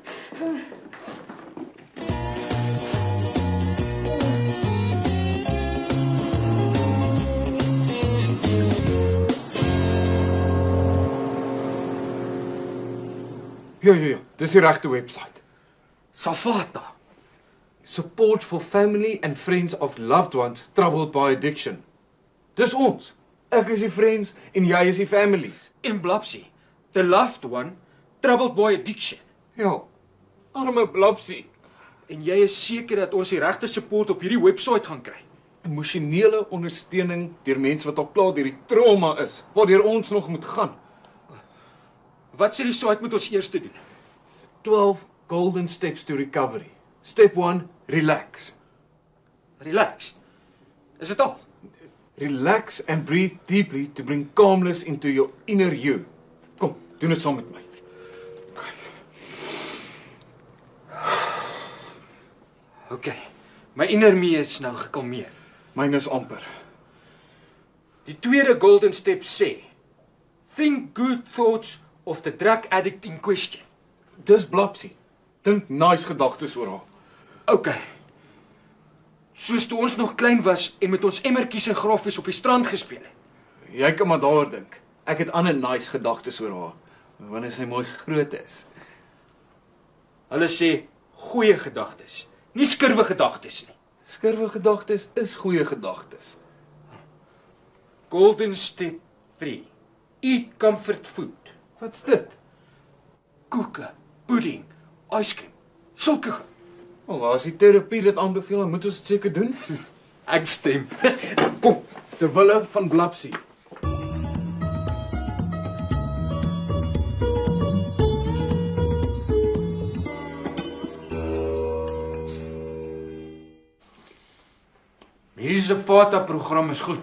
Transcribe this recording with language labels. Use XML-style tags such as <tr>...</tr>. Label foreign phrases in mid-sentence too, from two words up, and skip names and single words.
<af>Ja, dis die regte webwerf. Safata.</af> <en>Support for family and friends of loved ones troubled by addiction.</en> <af>Dis ons. Ek is die friends en jy is die families. En Blapsie,</af> <en>the loved one, troubled by addiction.</en> <af>Ja, arme Blapsie. En jy is seker dat ons die regte support op hierdie webwerf gaan kry. Emosionele ondersteuning deur mense wat al klaar deur die trauma is, waardeur ons nog moet gaan. Wat sê die site moet ons eers doen?</af> <en>12 golden steps to recovery. Step 1, relax. Relax.</en> <af>Is dit al?</af> <en>Relax and breathe deeply to bring calmness into your inner you.</en> <af>Kom, doen dit saam met my. OK. My</af> <en>inner me</en> <af>is nou gekalmeer. Myne is amper. Die tweede</af> <en>golden step</en> <af>sê: think good thoughts of the drug addict in question. Dis Blapsie. Dink nice gedagtes oor haar. OK. Soos toe ons nog klein was en met ons emmertjies en graffies op die strand gespeel het. Jy kan maar daaroor dink. Ek het ander nice gedagtes oor haar, wanneer sy mooi groot is. Hulle sê goeie gedagtes, nie skurwe gedagtes nie. Skurwe gedagtes is goeie gedagtes.</af> <en>Golden step 3. Eat comfort food.</en> <af>Wat's dit? Koeke, pudding, yskrem, sulke goed. Wel, as die terapie dit aanbeveel, dan moet ons dit seker doen. Ek stem. Kom. Ter wille van Blapsie. Hierdie Safata-program is goed.</af>